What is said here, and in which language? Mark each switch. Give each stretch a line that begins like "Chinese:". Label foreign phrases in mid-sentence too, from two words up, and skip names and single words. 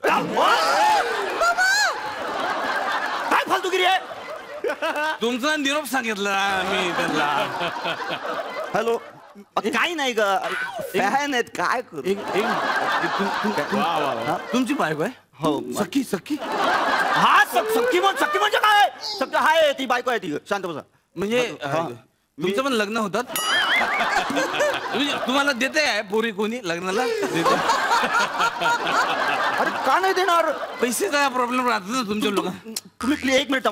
Marathi: काय फालतूगिरी आहे. तुमचा निरोप सांगितला मी त्यांना. हॅलो काही नाही ग, फॅन आहेत काय करू. तुमची बायको आहे. हो सखी सखी. हा सखी म्हणजे काय. सख्खी हाय ती बायको आहे ती. शांत बसा. म्हणजे तुमचं पण लग्न होतात. तुम्हाला देते आहे पोरी कोणी लग्नाला देते. अरे का नाही देणार. पैसेचा प्रॉब्लेम राहतो ना तुमच्या लोक. तुम्ही 1 मिनिट.